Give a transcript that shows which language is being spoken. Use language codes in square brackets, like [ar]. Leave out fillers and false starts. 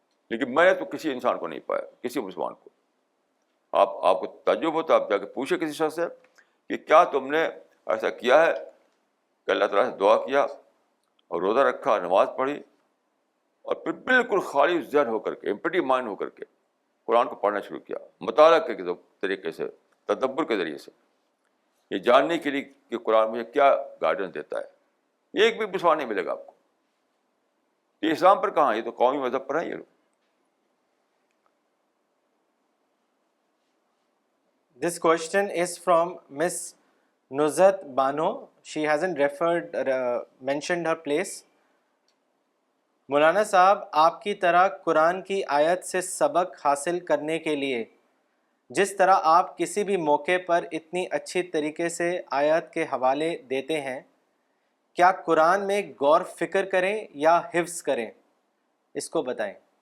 [ur] لیکن میں نے تو کسی انسان کو نہیں پایا, کسی مسلمان کو. آپ کو تعجب ہوتا, آپ جا کے پوچھے کسی شخص سے کہ کیا تم نے ایسا کیا ہے کہ اللہ تعالیٰ سے دعا کیا اور روزہ رکھا, نماز پڑھی, اور پھر بالکل خالی ذہن ہو کر کے, امپٹی مائنڈ ہو کر کے قرآن کو پڑھنا شروع کیا, مطالعہ کے طریقے سے, تدبر کے ذریعے سے, یہ جاننے کے لیے کہ قرآن مجھے کیا گائیڈنس دیتا ہے. ایک بھی مسلمان نہیں ملے گا آپ کو. یہ اسلام پر کہاں, یہ تو قومی مذہب پر ہے یہ لوگ. [en] This question is from Miss Nuzhat Bano. She hasn't mentioned her place. [ur] مولانا صاحب, آپ کی طرح قرآن کی آیت سے سبق حاصل کرنے کے لیے جس طرح آپ کسی بھی موقع پر اتنی اچھی طریقے سے آیت کے حوالے دیتے ہیں, کیا قرآن میں غور فکر کریں یا حفظ کریں؟ اس کو بتائیں.